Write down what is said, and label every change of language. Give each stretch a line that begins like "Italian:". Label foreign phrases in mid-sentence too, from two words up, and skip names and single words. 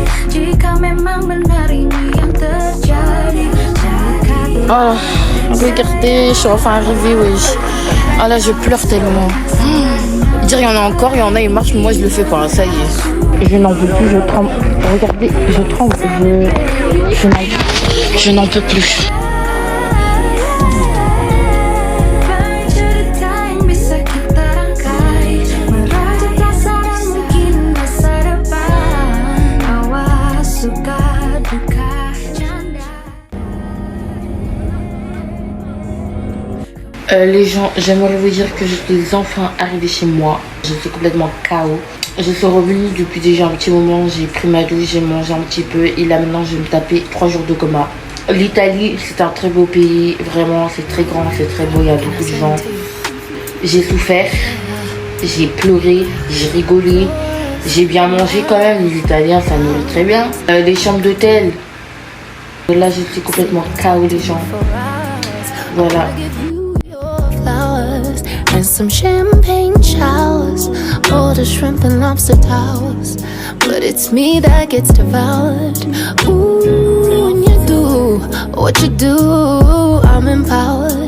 Indonesian: Jika memang benar ini yang terjadi,
French: Oh, regardez, je suis enfin arrivée, wesh. Ah là, je pleure tellement. Dire il y en a encore, il y en a, ils marchent, moi je le fais pas, ça y est. Je n'en peux plus, je tremble. Regardez, je tremble, je n'en peux plus.
Indonesian: cerita yang bisa kita rangkai, merajut perasaan mungkin masa depan. Awas suka duka janda.
French: Les gens, j'aimerais vous dire que je suis enfin arrivée chez moi. Je suis complètement KO. Je suis revenue depuis déjà un petit moment. J'ai pris ma douche, j'ai mangé un petit peu. Et là maintenant, je vais me taper 3 jours de coma. L'Italie, c'est un très beau pays. Vraiment, c'est très grand, c'est très beau. Il y a beaucoup de gens. J'ai souffert. J'ai pleuré. J'ai rigolé. J'ai bien mangé quand même. Les Italiens, ça nourrit très bien. Les chambres d'hôtel. Là, je suis complètement KO, les gens. Voilà.
English: Flowers and some champagne showers, all the shrimp and lobster towers. But it's me that gets devoured. Ooh, when you do what you do, I'm empowered.